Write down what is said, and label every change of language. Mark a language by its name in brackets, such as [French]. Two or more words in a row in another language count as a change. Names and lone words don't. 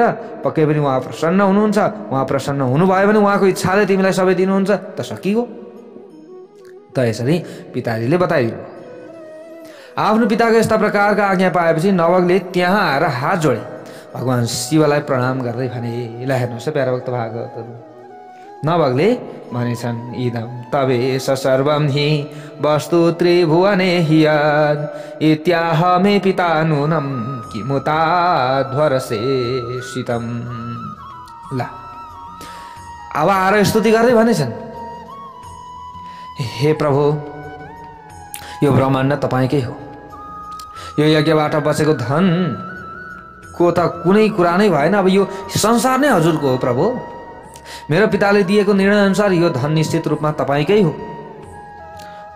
[Nepali] पक्कै पनि उहाँ प्रसन्न हुनुहुन्छ। उहाँ प्रसन्न हुनुभयो भने उहाँको इच्छाले तिमीलाई सबै दिनुहुन्छ त सकिगयो। त यसरी पिताजीले बताइदिनु। आफ्नो पिताको यस्ता प्रकारका आज्ञा पाएपछि नभगले त्यहाँ आएर हात जोडे, भगवान शिवलाई प्रणाम गर्दै भने ल हेर्नुहोस् प्यारा भक्त भागवतहरू, नभगले भनेछन् [Sanskrit] इदं तवेश सर्वं हि वस्तु त्रिभुवने हियद् इत्याह मे पिता नूनं किमुताध्वरसे शीतम्। [Nepali] ल अब आएर स्तुति गर्दै भनेछन् हे प्रभु, यो ब्रह्माण्ड तपाईँकै हो। यो यज्ञबाट बचेको धन को त कुनै कुरा नै भएन। अब यो संसार नै हजुरको हो प्रभु। मेरो पिताले दिएको निर्णय अनुसार यो धन निश्चित रूपमा तपाईँकै हो।